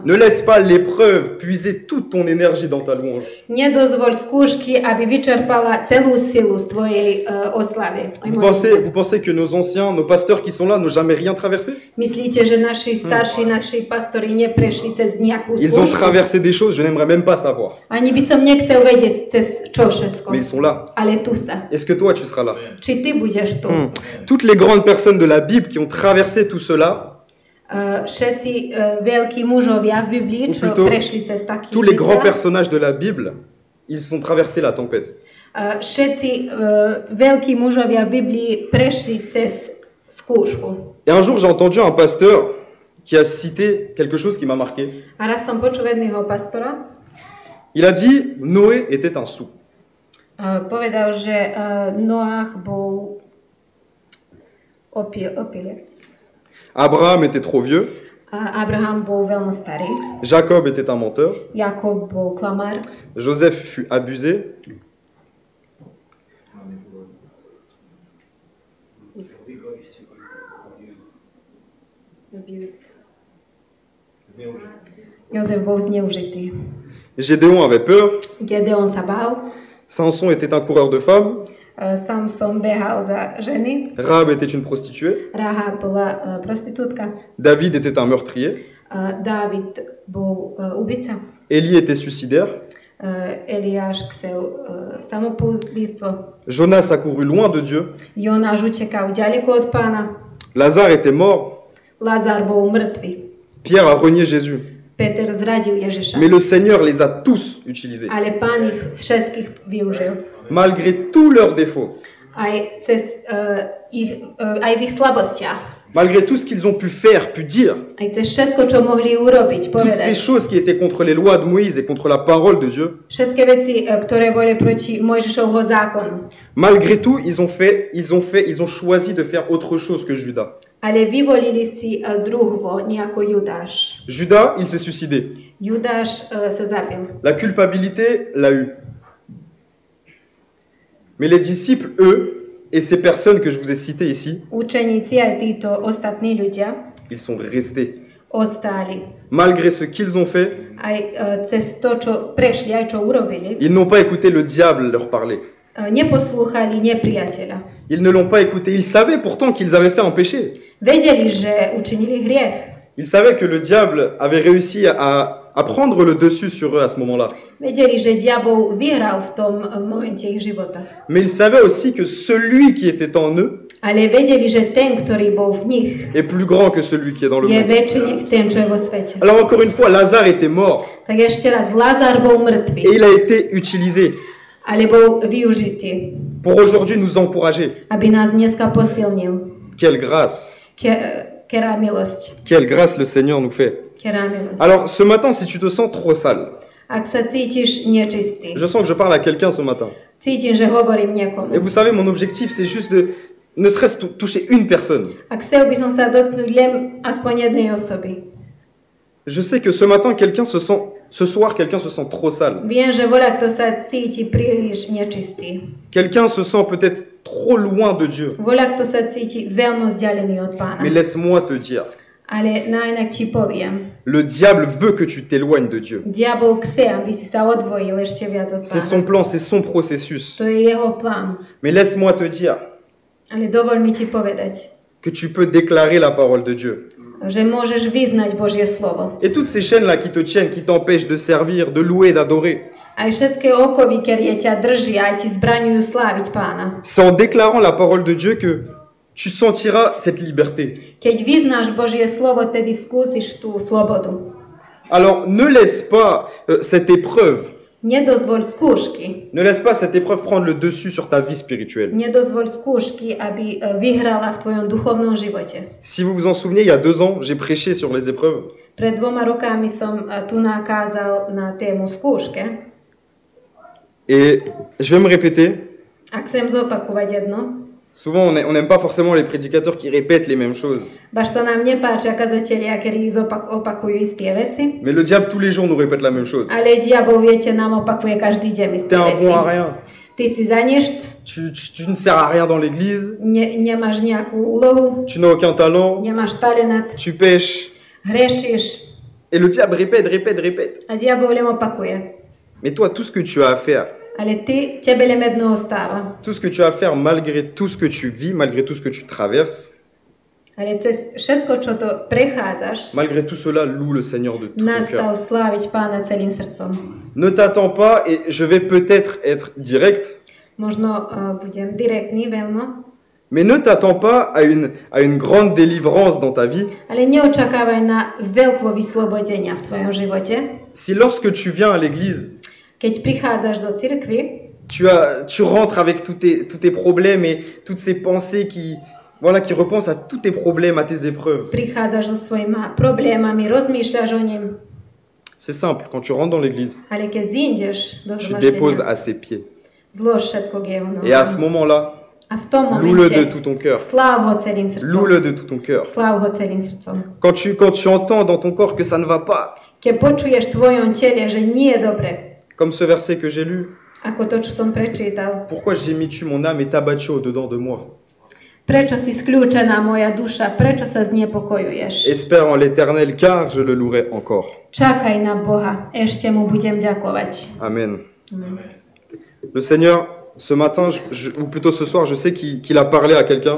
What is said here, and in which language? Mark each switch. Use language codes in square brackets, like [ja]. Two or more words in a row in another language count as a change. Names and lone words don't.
[fr] Ne laisse pas l'épreuve puiser toute ton énergie dans ta louange. [sk] Nedozvoľ skúšky, aby vyčerpala celú silu z tvojej oslavy. [fr] Vous pensez que nos anciens, nos pasteurs qui sont là n'ont jamais rien traversé? [sk] Myslíte, že naši starší, naši pastori neprešli cez nejakú [fr] Ils ont [sk] skúšku? [fr] traversé des choses, je n'aimerais même pas savoir. [sk] Ani by som nechcel vedieť cez čo všetko. [fr] Mais ils sont là. [sk] Ale tu sa. [fr] Est-ce que toi, tu seras là? [sk] Či ty budeš tu? [fr] Toutes les grandes personnes de la Bible qui ont traversé tout cela, [sk] Všetci veľkí mužovia v Biblii, [fr] ou [sk] čo [fr] plutôt [sk] prešli cez taký [fr] tous les grands personnages de la Bible, ils ont traversé la tempête. [sk] Všetci veľkí mužovia v Biblii prešli cez skúšku. [fr] Et un jour, j'ai entendu un pasteur qui a cité quelque chose qui m'a marqué. [sk] A raz som počul jedného pastora, [fr] Il a dit, Noé était un sou. [sk] povedal, že Noach bol opilec. [fr] Abraham était trop vieux. [sk] Abraham bol veľmi starý. [fr] Jacob était un menteur. [sk] Jakob bol klamár. [fr] Joseph fut abusé. [sk] Jozef bol zneužitý. [fr] Gédéon avait peur. [sk] Gedeon sa bál. [fr] Samson était un coureur de femmes. [sk] Samson behal za ženy. [fr] Rahab était une prostituée. [sk] Rahab bola prostitútka. [fr] David était un meurtrier. [sk] Dávid bol ubica. [fr] Élie était suicidaire. [sk] Eliáš chcel samopúbstvo. [fr] Jonas a couru loin de Dieu. [sk] Jonáš utekal ďaleko od Pána. [fr] Lazare était mort. [sk] Lazar bol mŕtvy. [fr] Pierre a renié Jésus. [sk] Peter zradil Ježiša. [fr] Mais le Seigneur les a tous utilisés. [sk] Ale Pán ich všetkých využil. [fr] Malgré tous leurs défauts. [sk] aj v ich slabostiach, [fr] malgré tout ce qu'ils ont pu faire, pu dire, [sk] aj cez všetko, čo mohli urobiť, [fr] toutes ces [sk] povedať. [fr] choses qui étaient contre les lois de Moïse et contre la parole de Dieu, [sk] Všetky veci, ktoré boli proti Mojžišovho zákonu. [fr] malgré tout, ils ont choisi de faire autre chose que Judas. [sk] Ale vyvolili si druhvo, nejako Judáš. [fr] Judas, il s'est suicidé. [sk] Judáš sa zabil. [fr] La culpabilité l'a eu. Mais les disciples, eux, et ces personnes que je vous ai citées ici, [sk] Učeníci aj títo ostatní ľudia [fr] ils sont restés. [sk] ostali. [fr] Malgré ce qu'ils ont fait, [sk] Aj cez to, čo prešli, aj čo urobili, [fr] ils n'ont pas écouté le diable leur parler. [sk] Neposlúchali nepriateľa. [fr] Ils ne l'ont pas écouté. Ils savaient pourtant qu'ils avaient fait un péché. [sk] Vedeli, že učinili hriech. [fr] Ils savaient que le diable avait réussi à prendre le dessus sur eux à ce moment-là. [sk] Vedeli, že diabol vyhral v tom momente ich života. [fr] Mais ils savaient aussi que celui qui était en eux [sk] Ale vedeli, že ten, ktorý bol v nich, [fr] est plus grand que celui qui est dans le [sk] je [fr] monde. [sk] väčší nech ten, čo je vo svete. [fr] Alors encore une fois, Lazare était mort [sk] Tak ešte raz, Lazar bol [fr] et [sk] mŕtvý, [fr] il a été utilisé [sk] ale bol využitý, [fr] pour aujourd'hui nous encourager. [sk] aby nás dneska posilnil. [fr] Quelle grâce! [sk] Kerá milosť. [fr] Quelle grâce le Seigneur nous fait. [sk] Kerá milosť. [fr] Alors ce matin, si tu te sens trop sale, [sk] Ak sa cítiš nečistý, [fr] je sens que je parle à quelqu'un ce matin. [sk] cítim, že hovorím [fr] Et [sk] niekomu. [fr] vous savez, mon objectif, c'est juste de ne serait-ce toucher une personne. [sk] Ak chcel by som sa dotknúť len aspoň jednej osoby. [fr] Je sais que ce matin, ce soir, quelqu'un se sent trop sale. [sk] Viem, že voľa kto sa cíti príliš nečistý. [fr] Quelqu'un se sent peut-être trop loin de Dieu. [sk] Voľa kto sa cíti veľmi vzdialený od Pána. [fr] Mais laisse-moi te dire, [sk] Ale najnak ti poviem, [fr] le diable veut que tu t'éloignes de Dieu. [sk] diabol chce, aby si sa odvojil ešte viac od [fr] C'est son [sk] Pána. [fr] plan, c'est son processus. [sk] To je jeho plán. [fr] Mais laisse-moi te dire [sk] Ale dovoľ mi ti povedať, [fr] que tu peux déclarer la parole de Dieu. [sk] že môžeš vyznať Božie slovo. [fr] Et toutes ces chaînes-là qui te tiennent, qui t'empêchent de servir, de louer, d'adorer, [sk] Aj všetky okovy, ktoré ťa držia, aj ti zbraňujú sláviť Pána. [fr] c'est en déclarant la parole de Dieu que tu sentiras cette liberté. [sk] Keď vyznáš Božie slovo, tedy skúsiš tú slobodu. [fr] Alors ne laisse pas cette épreuve, [sk] Nedozvoľ skúšky. [fr] ne laisse pas cette épreuve prendre le dessus sur ta vie spirituelle. [sk] Nedozvoľ skúšky, aby vyhrala v tvojom duchovnom živote. [fr] Si vous vous en souvenez, il y a 2 ans, j'ai prêché sur les épreuves. [sk] Pred 2 rokami som tu nakázal na tému skúške. [fr] Et je vais me répéter. [sk] A chcem zopakovať jedno. [fr] Souvent, on n'aime pas forcément les prédicateurs qui répètent les mêmes choses. [sk] Baš sa nám nepáčia kazatelia, ktorí opakujú isté veci. [fr] Mais le diable, tous les jours, nous répète la même chose. [sk] Ale diabol, viete, nám opakuje každý deň isté [fr] T'es un bon à [sk] veci. [fr] rien. [sk] Ty si za ništ, [fr] Tu ne sers à rien dans l'église. [sk] nemáš nejakú úlohu, [fr] Tu n'as aucun talent. [sk] nemáš talent, [fr] Tu pêches. [sk] hrešiš. [fr] Et le diable répète. [sk] A diabol len opakuje. [fr] Mais toi, tout ce que tu as à faire, [sk] Ale tebe len jedno ostáva. [fr] tout ce que tu as à faire malgré tout ce que tu vis, malgré tout ce que tu traverses, [sk] Ale cez všetko, čo to prechádzaš, [fr] malgré tout cela, loue le Seigneur de tout ton [sk] nastav [fr] cœur. [sk] sláviť Pána celým srdcom. [fr] Ne t'attends pas, et je vais peut-être être direct, [sk] Možno budem direktný veľmi, [fr] mais ne t'attends pas à une grande délivrance dans ta vie [sk] ale neočakávaj na veľké vyslobodenia v tvojom živote. [fr] si lorsque tu viens à l'église, [sk] Keď prichádzaš do cirkvi, [fr] tu rentres avec tous tes problèmes et toutes ces pensées qui repensent à tous tes problèmes, à tes épreuves. [sk] prichádzaš so svojimi problémami, rozmýšľaš o nim, [fr] C'est simple, quand tu rentres dans l'église, [sk] ale keď zídeš do [fr] tu déposes [sk] zhromaždenia, [fr] à ses pieds. [sk] zlož všetko k jeho [fr] Et à ce [sk] nohám. [fr] moment-là, [sk] A v tom [fr] loue-le de [sk] momente [fr] tout ton cœur. [sk] sláv ho celým srdcom. [fr] Loue-le de tout ton cœur. [sk] Sláv ho celým srdcom. [fr] Quand tu entends dans ton corps que ça ne va pas, [sk] Keď počuješ v tvojom tele, že nie je dobre, [fr] comme ce verset que j'ai lu, [sk] ako to, čo som prečítal. [fr] pourquoi gémis-tu, mon âme est abattue au-dedans de moi? [sk] Prečo si skľúčená moja duša? Prečo sa znepokojuješ? [fr] Espère en l'Éternel, car je le louerai encore. [sk] Čakaj na Boha, ešte mu budem ďakovať. Amen. [fr] Le Seigneur, ce matin, ou plutôt ce soir, je sais qu'il a parlé à quelqu'un.